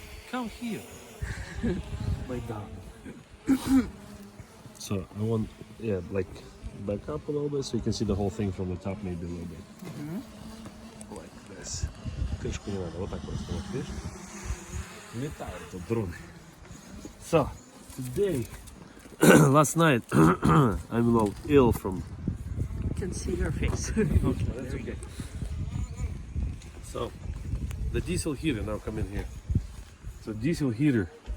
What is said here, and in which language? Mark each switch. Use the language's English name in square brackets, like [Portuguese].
[English] Come here. Lay down. So I want, like back up a little bit so you can see the whole thing from the top, maybe a little bit. Like this. [Russian] Крышку не надо, вот так просто, вот, видишь? Летают тут дроны. [English] So, today, last night, I'm a little ill from. Can see your face. Okay, that's okay. So, the diesel heater, now come in here. So, diesel heater.